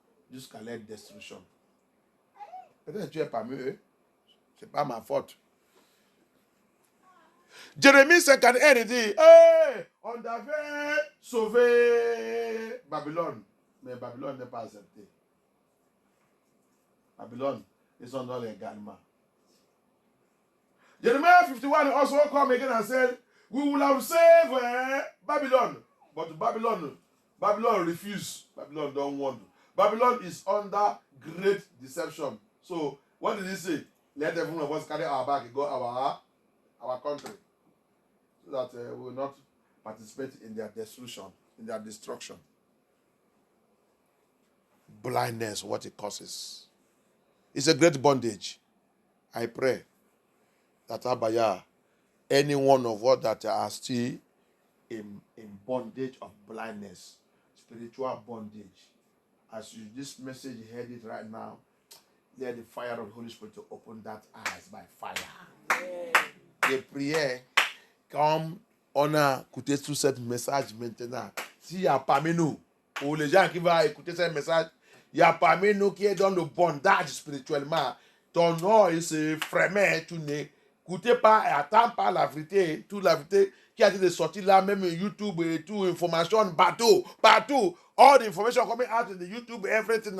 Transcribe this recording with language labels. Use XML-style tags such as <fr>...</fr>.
<fr>Jusqu'à leur destruction. Peut-être tu es parmi eux. Ce n'est pas ma faute. Jérémie 51, il dit, hey, on avait sauvé Babylone, mais Babylone n'est pas accepté. Babylone, ils sont dans l'également.</fr> <en>Jeremiah 51 also come again and said, we will have saved Babylon, but Babylon refused. Babylon don't want. Babylon is under great deception. So, what did he say? Let every one of us carry our bag and go our country. So that we will not participate in their destruction, in their destruction. Blindness, what it causes. It's a great bondage. I pray that Abaya, any one of us that are still in bondage of blindness, spiritual bondage, as you this message heard it right now, let the fire of the Holy Spirit to open that eyes by fire.</en> <fr>Les prières, comme on a écouté tout ce message maintenant, s'il y a parmi nous, pour les gens qui vont écouter ce message, il y a parmi nous qui est dans le bondage spirituellement, ton nom il se frémit, tu n'écoutez pas et attends pas la vérité, toute la vérité qui a été sortie là, même YouTube et tout, information partout,</fr> <en>all the information coming out in the YouTube, everything.</en>